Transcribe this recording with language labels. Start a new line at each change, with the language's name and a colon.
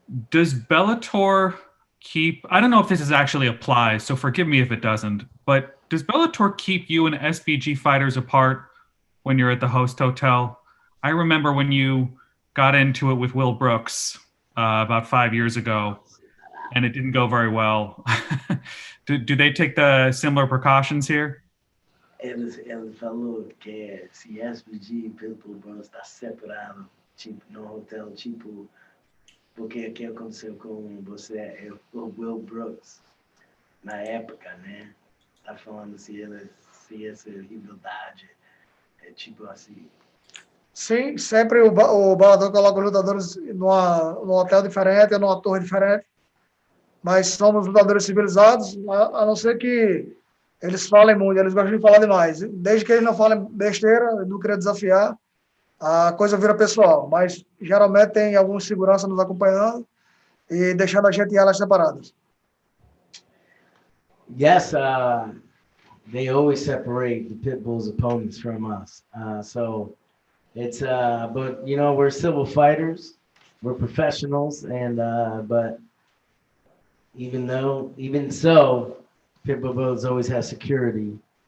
English: Does Bellator keep, I don't know if this actually applies, so forgive me if it doesn't, but does Bellator keep you and SBG fighters apart when you're at the host hotel? I remember when you got into it with Will Brooks about 5 years ago, and it didn't go very well. Do they take the similar precautions here?
Portuguese: Ele falou que se SBG e Pitbull vão estar separados, tipo, no hotel, tipo, porque o que aconteceu com você, o Will Brooks, na época, né? Tá falando se essa rivalidade é tipo assim. Sim, sempre o Bellator coloca os lutadores num hotel diferente, numa torre diferente, mas somos lutadores civilizados, a não ser que eles falem muito, eles gostam de falar demais. Desde que eles não falem besteira, não queria desafiar, a coisa vira pessoal, mas geralmente tem algum segurança nos acompanhando e deixando a gente em alas separadas.
English: Yes, they always separate the Pitbull's opponents from us. So it's, but you know, we're civil fighters, we're professionals, and but even so, Pitbull Brothers always has security.